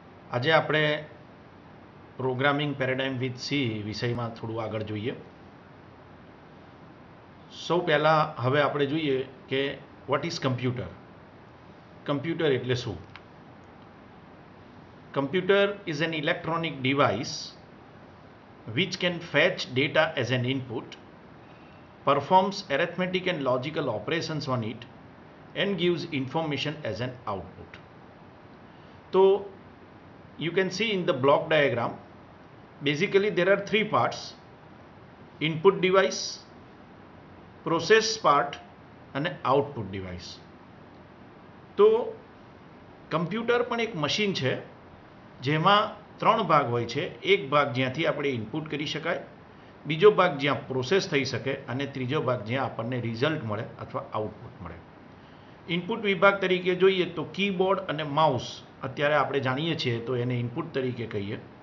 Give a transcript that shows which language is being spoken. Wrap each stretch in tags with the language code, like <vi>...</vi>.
<gu>આજે આપણે programming પેરેડાઇમ with C વિષયમાં થોડું આગળ જોઈએ. સૌ પહેલાં હવે આપણે જોઈએ કે</gu> <en>What is computer.</en> <gu>કમ્પ્યુટર એટલે શું?</gu> <en>Computer is an electronic device which can fetch data as an input, performs arithmetic and logical operations on it, and gives information as an output. So you can see in the block diagram, basically there are three parts: input device, process part, and output device.</en> <gu>તો computer પણ એક machine છે જેમાં ત્રણ ભાગ હોય છે. એક ભાગ જ્યાંથી આપણે ઇનપુટ કરી શકાય, બીજો ભાગ જ્યાં પ્રોસેસ થઈ શકે, અને ત્રીજો ભાગ જ્યાં આપણને રિઝલ્ટ મળે અથવા આઉટપુટ મળે. ઇનપુટ વિભાગ તરીકે જોઈએ તો કીબોર્ડ અને માઉસ અત્યારે આપણે જાણીએ છીએ તો એને ઇનપુટ તરીકે કહીએ.</gu>